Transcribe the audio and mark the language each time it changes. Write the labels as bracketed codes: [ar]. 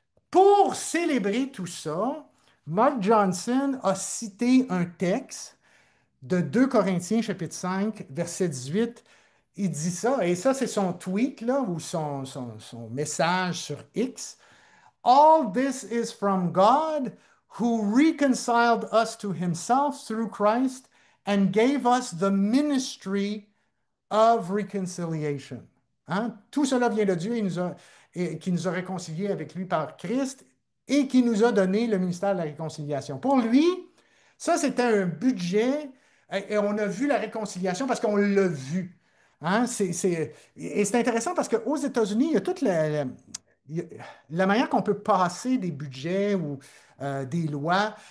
[fr] Pour célébrer tout ça, Mark Johnson a cité un texte de 2 Corinthiens, chapitre 5, verset 18. Il dit ça, et ça, c'est son tweet, là, ou son message sur X. [en] All this is from God, who reconciled us to himself through Christ and gave us the ministry of reconciliation. [fr] Hein? Tout cela vient de Dieu et qui nous a réconciliés avec lui par Christ et qui nous a donné le ministère de la réconciliation. Pour lui, ça, c'était un budget et on a vu la réconciliation parce qu'on l'a vu. Hein? Et c'est intéressant parce qu'aux États-Unis, il y a toute il y a- la manière qu'on peut passer des budgets ou des lois.